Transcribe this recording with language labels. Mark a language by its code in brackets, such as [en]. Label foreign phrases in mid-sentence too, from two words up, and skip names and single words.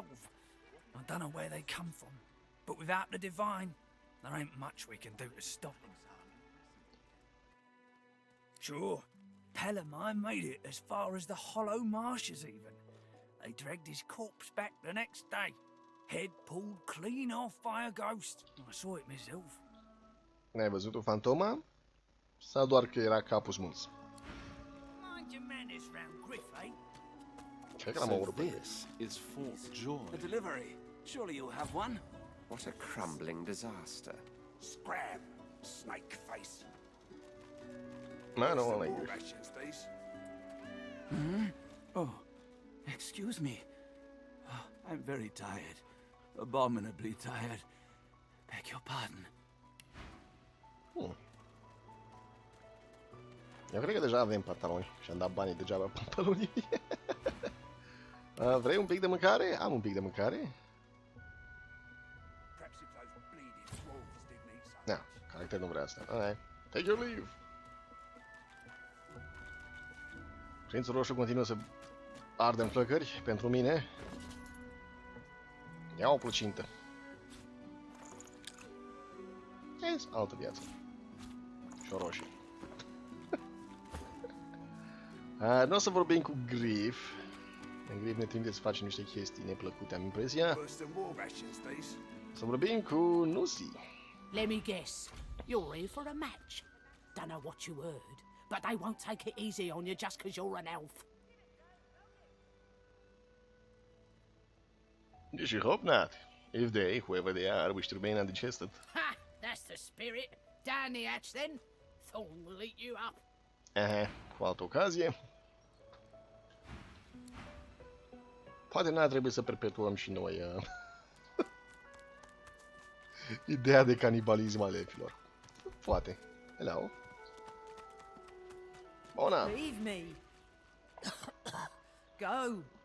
[en] I don't know where they come from, but without the Divine, there ain't much we can do to stop them. Sure, Pelham made it as far as the Hollow Marshes even. They dragged his corpse back the next day. Head pulled clean off by a ghost. I saw it myself. [ro] N-ai văzut-o fantoma? Sau doar că era capul smuls? [en] Mind your manners round Griff, eh? [ro] Cred că l-am omorât. [en] This is Fort Joy. A delivery. Surely you'll have one. What a crumbling disaster. Scrab, snake face. Man, [ro] nu ăla e. [en] Rations, these. Oh, excuse me. Oh, I'm very tired. Abominably tired. Beg your pardon. [ro] Eu cred că deja avem pantaloni și am dat banii degeaba pantalonii. Vrei un pic de mâncare? Am un pic de mâncare. [en] Perhaps if those bleeding dwarves didn't eat so [ro] Da, [en] much. [ro] caracter nu vrea asta. [en] Alright. Take your leave. [ro] Prințul Roșu continuă să ardă în flăcări pentru mine. Ia o plăcintă. Yes, altă viață. Și o roșie. Nu o să vorbim cu Griff. În Griff ne trimite să facem niște chestii neplăcute, am impresia. [en] Worse than war rations, these. [ro] Să vorbim cu Nusi. [en] Let me guess. You're here for a match. Don't know what you heard, but they won't take it easy on you just 'cause you're an elf. You should hope not. If they, whoever they are, wish to remain undigested. Ha! That's the spirit. Down the hatch then. Thorn will eat you up. [ro] Cu altă ocazie. Poate n-ar trebui să perpetuăm și noi ideea de canibalism al elfilor. Poate. [en] Hello. Bona. Leave me. Go.